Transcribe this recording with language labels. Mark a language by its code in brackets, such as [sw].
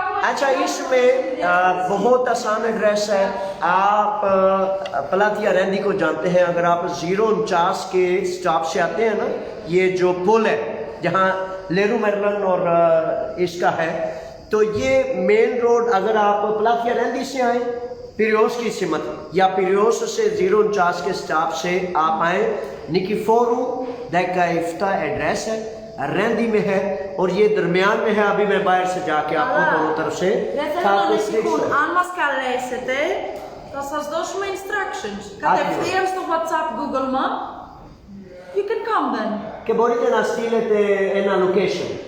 [hi] अच्छा इसमें बहुत आसान एड्रेस है। आप पलातिया रैंदी को जानते हैं, अगर आप 049 के स्टॉप से आते हैं ना, ये जो पुल है जहाँ लेरू मेरलन और इसका है, तो ये मेन रोड अगर आप पलातिया रैंदी से आए पिरियोस की सिमत या पिरियोस से 049 के स्टॉप से आप आए, निकीफोरू का इफ्ता एड्रेस है, रैंदी में है और ये दरमियान में है। अभी मैं बाहर से जाके आपको दोनों तरफ से [el] Δεν θέλω να ανησυχούν. Αν μας καλέσετε, θα σας δώσουμε instructions. Κατευθείαν στο WhatsApp Google Map. [en] You can come then. [el] Και μπορείτε να στείλετε ένα location.